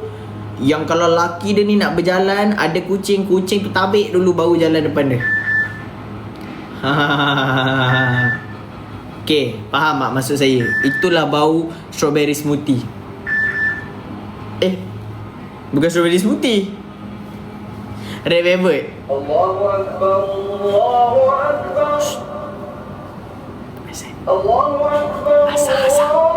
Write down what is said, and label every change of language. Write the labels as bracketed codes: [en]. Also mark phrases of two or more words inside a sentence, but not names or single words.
[ms] Yang kalau laki dia ni nak berjalan, ada kucing tu tabik dulu baru jalan depan dia. Okay, faham tak maksud saya? Itulah bau [en] strawberry smoothie. [ms] Bukan [en] strawberry smoothie, red velvet. [ar] الله أكبر، الله أكبر. الله أكبر. Asal.